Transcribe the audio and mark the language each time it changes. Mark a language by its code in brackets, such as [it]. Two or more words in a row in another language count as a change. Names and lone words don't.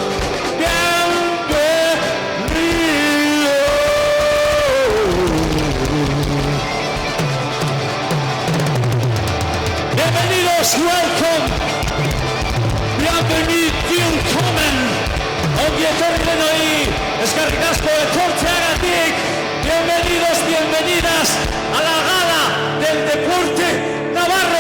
[es] bienvenidos, welcome, [eu] willkommen, ongi etorri denoi, eskerrik asko etortzeagatik, [es] bienvenidos, bienvenidas a la gala del deporte navarro.